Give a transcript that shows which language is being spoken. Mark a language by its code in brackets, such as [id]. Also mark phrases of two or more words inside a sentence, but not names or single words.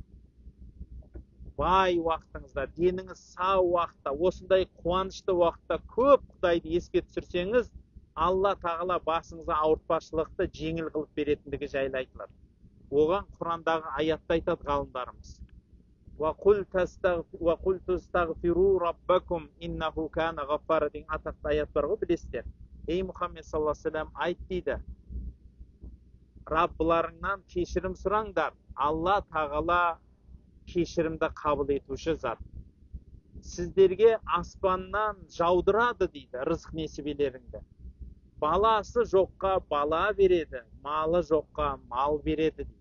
[kk] Бай уақытыңызда, деніңіз сау уақытта, осындай қуанышты уақытта көп Құдайды еске түсірсеңіз, Алла тағала басыңызға ауыртпашылықты жеңіл қылып беретіндігі жайлы айтылады. Оған Құрандағы аятта айтады ғалымдарымыз. [ar] وَقُلْ تَسْتَغْفِرُوا رَبَّكُمْ إِنَّهُ كَانَ غَفَّارًا [kk] деген атақты аят бар ғой, білесіздер. [ar] Ей Мұхаммед صلى الله عليه وسلم, [kk] айт дейді. Раббыларыңнан кешірім сұраңдар. Алла тағала кешірімді қабыл етуші зат. Сіздерге аспаннан жаудырады дейді рызық несібелеріңді. Баласы жоққа бала береді, малы жоққа мал береді дейді.